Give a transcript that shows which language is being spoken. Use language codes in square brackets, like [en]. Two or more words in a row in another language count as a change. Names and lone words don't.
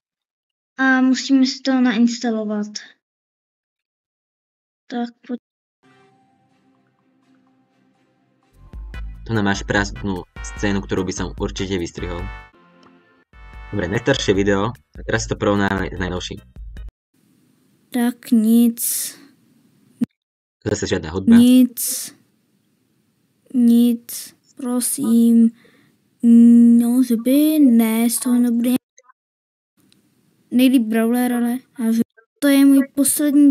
[cs] A musíme si to nainstalovat. Tak, [sk] Tu nám máš prázdnu scénu, ktorú by som určite vystrihol. Dobre, najstaršie video. A teraz to porovnáme s najnovším. [cs] tak nic. [sk] Zase žiadna hudba. [cs] Nic, prosím. No, zby, ne, z toho nebude nejlíp Brawler, ale to je můj poslední.